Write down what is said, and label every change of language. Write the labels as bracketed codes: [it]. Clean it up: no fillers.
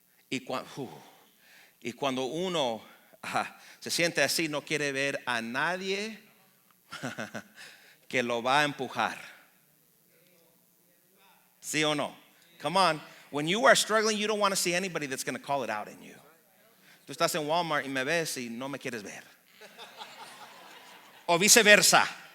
[es] Y cuando uno se siente así, no quiere ver a nadie que lo va a empujar. ¿Sí o no? [en] Come on. When you are struggling, you don't want to see anybody that's going to call it out in you. [es] Tú estás en Walmart y me ves y no me quieres ver. O viceversa.